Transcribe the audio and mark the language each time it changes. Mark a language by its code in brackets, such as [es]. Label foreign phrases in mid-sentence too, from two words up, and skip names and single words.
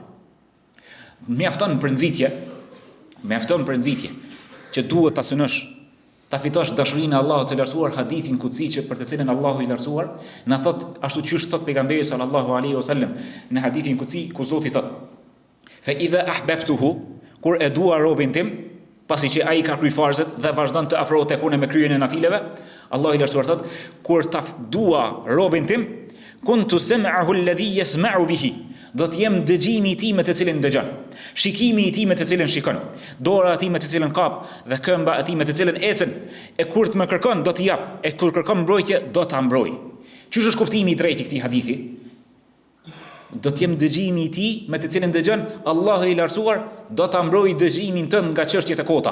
[sq] Mjafton për nxitje që duhet ta synosh, ta fitosh dashurinë e Allahut të lartësuar, hadithin kutsi që për të cilën Allahu i lartësuar na thot ashtu çysh thot pejgamberi [ar] صلى الله عليه وسلم [sq] në hadithin kutsi ku Zoti thot: [ar] "فإذا أحببته", [sq] kur e dua robin tim, pasi që ai ka kryer farzet dhe vazhdon të afrohet tek unë me kryerjen e nafileve, Allahu i lartësuar thot: "Kur ta dua robin tim, [ar] كنت سمعه الذي يسمع به", [sq] do të jem dëgjimi i tij me të cilin dëgjon, shikimi i tij me të cilin shikon, dora e tij me të cilin kap dhe këmba e tij me të cilin ecën. E kur të më kërkon do t'i jap, e kur kërkon mbrojtje do ta mbroj. Çish është kuptimi i drejtë i këtij hadithi? Do të jem dëgjimi i tij me të cilin dëgjon, Allahu i lartësuar do ta mbrojë dëgjimin tënd nga çështjet e kota.